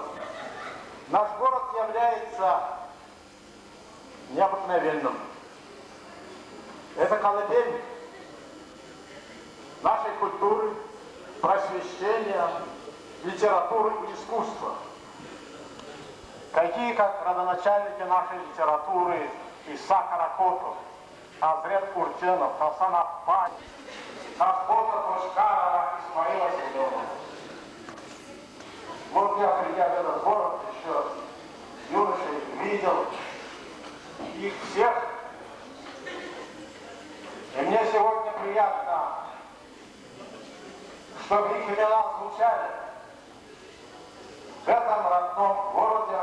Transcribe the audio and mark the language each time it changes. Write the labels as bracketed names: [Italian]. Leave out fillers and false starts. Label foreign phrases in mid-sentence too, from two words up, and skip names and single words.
[Russian] Наш город является необыкновенным. Это колыбель нашей культуры, просвещения, литературы и искусства. Такие, как родоначальники нашей литературы Исаак Каракотов, Азрет Курченов, Хасан Аппай, Ахбота Тошкарова, Исмаила Седова. Вот я, придя в этот город, еще юношей видел их всех. И мне сегодня приятно, чтобы их имена звучали в этом родном городе.